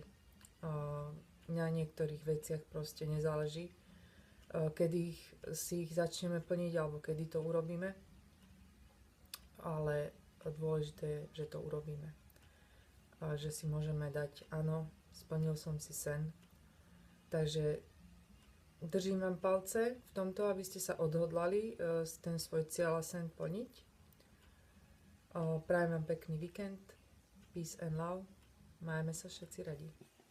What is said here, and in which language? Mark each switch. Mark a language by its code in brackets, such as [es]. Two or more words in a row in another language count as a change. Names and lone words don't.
[sk] Na niektorých veciach proste nezáleží, kedy si ich začneme plniť alebo kedy to urobíme, ale dôležité je, že to urobíme. Že si môžeme dať, áno, splnil som si sen. Takže držím vám palce v tomto, aby ste sa odhodlali ten svoj cieľ a sen plniť. Prajem vám pekný víkend. [en] Peace and love. [sk] Majme sa všetci radi.